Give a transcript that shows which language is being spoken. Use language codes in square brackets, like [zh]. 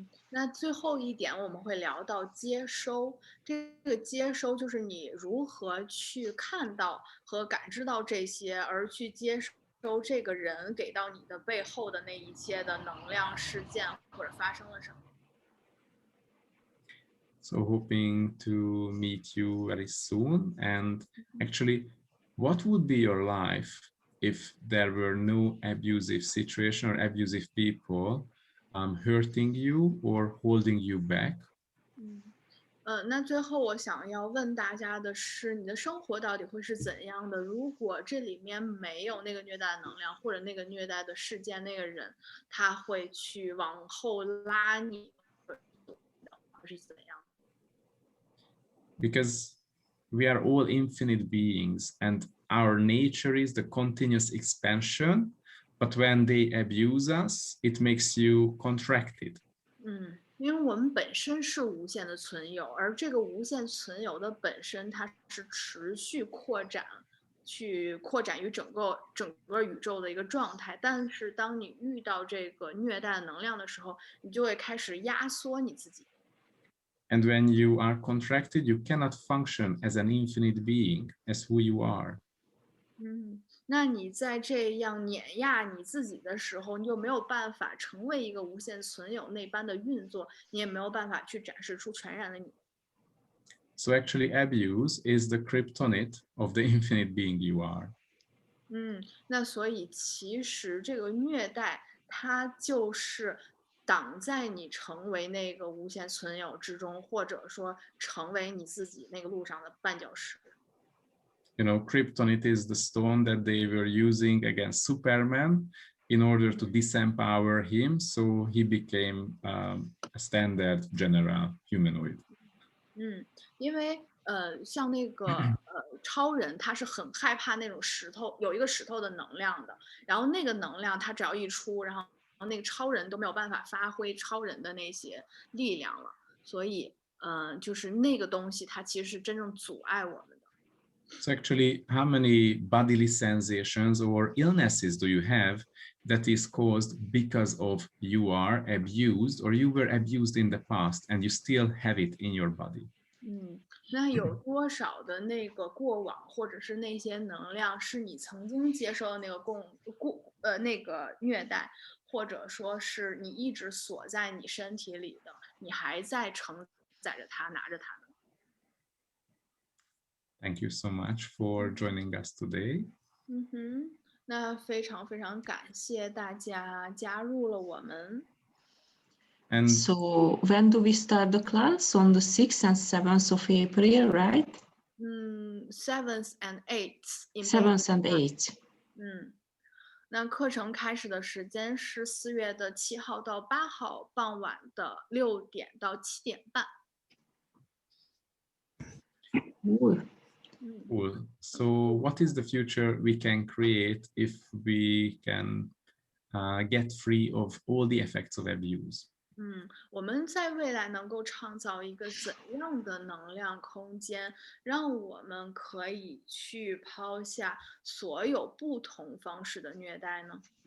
[zh] 那最后一点我们会聊到接收，这个接收就是你如何去看到和感知到这些，而去接收这个人给到你的背后的那一切的能量事件或者发生了什么。 [en] So hoping to meet you very soon. And actually, what would be your life if there were no abusive situation or abusive people hurting you or holding you back? [zh] 那最后我想要问大家的是，你的生活到底会是怎样的？如果这里面没有那个虐待的能量，或者那个虐待的事件，那个人他会去往后拉你，会是怎样？ [en] Because we are all infinite beings and our nature is the continuous expansion. But when they abuse us, it makes you contracted. [zh] 因为我们本身是无限的存有，而这个无限存有的本身，它是持续扩展，去扩展于整个宇宙的一个状态。但是当你遇到这个虐待的能量的时候，你就会开始压缩你自己。 [en] And when you are contracted, you cannot function as an infinite being, as who you are. [zh] 那你在这样碾压你自己的时候，你就没有办法成为一个无限存有那般的运作，你也没有办法去展示出全然的你。 [en] So actually, abuse is the kryptonite of the infinite being you are. [zh] 那所以其实这个虐待，它就是挡在你成为那个无限存有之中，或者说成为你自己那个路上的绊脚石。 [en] Kryptonite is the stone that they were using against Superman in order to disempower him, so he became a standard general humanoid. [zh] 因为像那个超人，他是很害怕那种石头，有一个石头的能量的，然后那个能量他只要一出，然后那个超人都没有办法发挥超人的那些力量了，所以就是那个东西，它其实是真正阻碍我们的。 [en] So actually, how many bodily sensations or illnesses do you have that is caused because of you are abused or you were abused in the past and you still have it in your body? [zh] 那有多少的那个过往，或者是那些能量，是你曾经接受的那个那个虐待，或者说是你一直锁在你身体里的，你还在承载着它，拿着它呢 [en] Thank you so much for joining us today. [zh] 那非常非常感谢大家加入了我们。 [en] And So when do we start the class? On the 6th and 7th of April, right? 7th and 8th in 7th and 8th. [zh] 那课程开始的时间是4月的7号到8号傍晚的6点到7点半。 [en] Cool. cool. So what is the future we can create if we can get free of all the effects of abuse? [zh] 我们在未来能够创造一个怎样的能量空间，让我们可以去抛下所有不同方式的虐待呢？